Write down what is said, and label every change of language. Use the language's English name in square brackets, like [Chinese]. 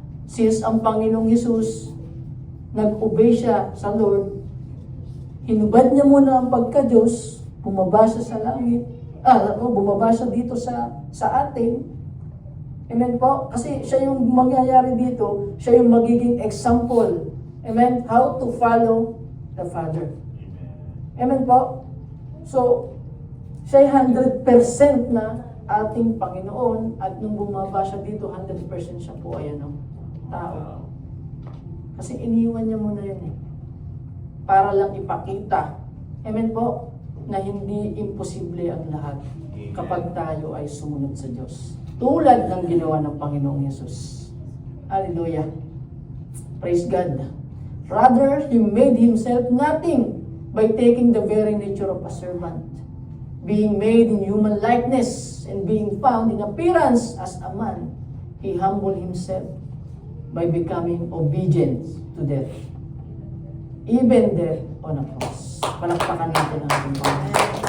[Filipino] Since ang Panginoong Hesus nag-obey siya sa Lord, hinubad niya muna ang pagka-Diyos, bumaba siya sa langit, bumaba siya dito sa atin. Amen po? Kasi siya yung mangyayari dito, siya yung magiging example. Amen? [English] How to follow the Father. [Filipino] Amen po? So, siya 100% na ating Panginoon, at nung bumaba siya dito, 100% siya po ay tao. Kasi iniwan niya muna yun para lang ipakita, amen po, na hindi imposible ang lahat kapag tayo ay sumunod sa Diyos. Tulad ng ginawa ng Panginoong Yesus. Hallelujah. [English] Praise God. Rather, He made Himself nothing by taking the very nature of a servant, being made in human likeness and being found in appearance as a man. He humbled Himself by becoming obedient to death, even death on a cross. [Filipino] Palakpakan natin ang ating Panginoon.